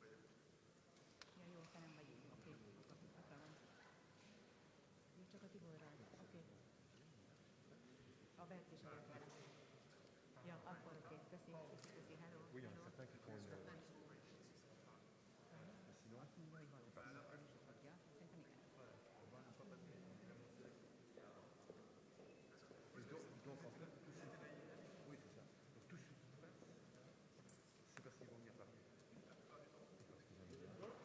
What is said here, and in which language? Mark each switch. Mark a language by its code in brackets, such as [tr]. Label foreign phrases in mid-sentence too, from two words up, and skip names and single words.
[hu] Ja, jó, te nem vagy így. Oké, akkor van. Jó, csak a Tiborral. Oké. A Bert is adott vele. Ja, akkor oké. Köszi, hello. [fr] Oui, il y en a certains qui font une... Sinon, [hu] azt mondja, hogy valószínűleg adja. Szerintem igen. [fr] Donc en fait, tout ce qui... Oui, c'est ça. Donc tout ce qui se passe, c'est parce qu'ils vont venir parler. Parce qu'ils ont dit...